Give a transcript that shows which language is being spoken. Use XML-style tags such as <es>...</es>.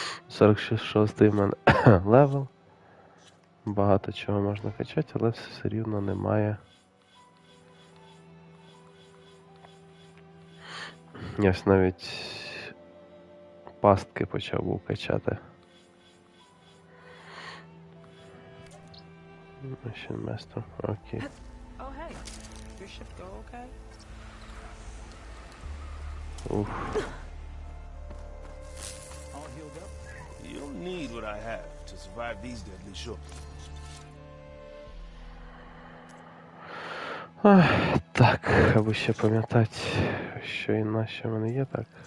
<uk>46-й в мене левел. Багато чого можна качати, але все рівно немає. Я ж навіть пастки почав був качати.</uk> <en>Mission Master, окей. Oh, hey. Your ship go okay? Уф. All healed up? You'll need what I have to survive these deadly shores.</en> <uk>Так, аби ще пам'ятати, що і на що в мене є, так.</uk>